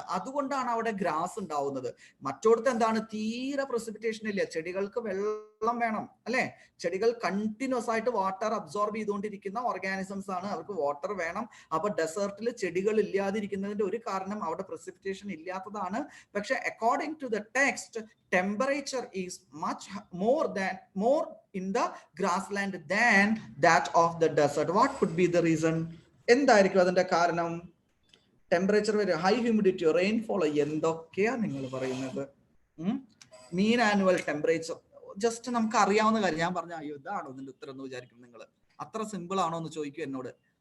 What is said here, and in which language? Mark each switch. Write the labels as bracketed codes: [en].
[ml] അതുകൊണ്ടാണ് അവിടെ ഗ്രാസ് ഉണ്ടാവുന്നത്. മറ്റോടത്ത് എന്താണ്? തീരെ പ്രസിപ്പിറ്റേഷൻ ഇല്ല. ചെടികൾക്ക് വെള്ളം വേണം അല്ലെ. ചെടികൾ കണ്ടിന്യൂസ് ആയിട്ട് വാട്ടർ അബ്സോർബ് ചെയ്തുകൊണ്ടിരിക്കുന്ന ഓർഗാനിസംസ് ആണ്, അവർക്ക് വാട്ടർ വേണം. അപ്പൊ ഡെസേർട്ടിൽ ചെടികൾ ഇല്ലാതിരിക്കുന്നതിന്റെ ഒരു കാരണം അവിടെ പ്രസിപ്പിറ്റേഷൻ ഇല്ലാത്തതാണ്. [en] പക്ഷെ according to the text, temperature is much more in the grassland than that of the desert. What could be the reason? [ml] എന്തായിരിക്കും അതിന്റെ കാരണം? ടെമ്പറേച്ചർ വരും, ഹൈ ഹ്യൂമിഡിറ്റി, റെയിൻഫോൾ, എന്തൊക്കെയാ നിങ്ങൾ പറയുന്നത്? മീൻ ആനുവൽ ടെമ്പറേച്ചർ ജസ്റ്റ് നമുക്ക് അറിയാവുന്ന കാര്യം. ഞാൻ പറഞ്ഞ അയ്യോ ഇതാണോ ഇതിന്റെ ഉത്തരം എന്ന് വിചാരിക്കും നിങ്ങൾ. അത്ര സിമ്പിൾ ആണോ എന്ന് ചോദിക്കും എന്നോട്.